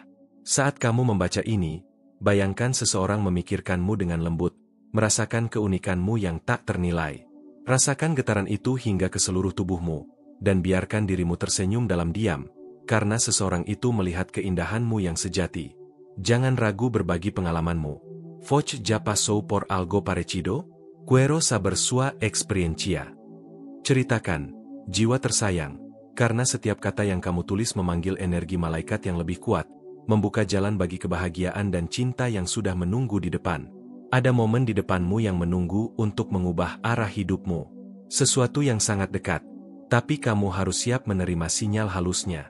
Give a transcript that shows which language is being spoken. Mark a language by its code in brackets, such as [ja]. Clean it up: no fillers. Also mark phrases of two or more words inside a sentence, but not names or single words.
[id] Saat kamu membaca ini, bayangkan seseorang memikirkanmu dengan lembut, merasakan keunikanmu yang tak ternilai. Rasakan getaran itu hingga ke seluruh tubuhmu, dan biarkan dirimu tersenyum dalam diam, karena seseorang itu melihat keindahanmu yang sejati. Jangan ragu berbagi pengalamanmu. [es] Voce ya pasó por algo parecido? Quiero saber su experiencia. [id] Ceritakan, jiwa tersayang, karena setiap kata yang kamu tulis memanggil energi malaikat yang lebih kuat, membuka jalan bagi kebahagiaan dan cinta yang sudah menunggu di depan. Ada momen di depanmu yang menunggu untuk mengubah arah hidupmu. Sesuatu yang sangat dekat, tapi kamu harus siap menerima sinyal halusnya.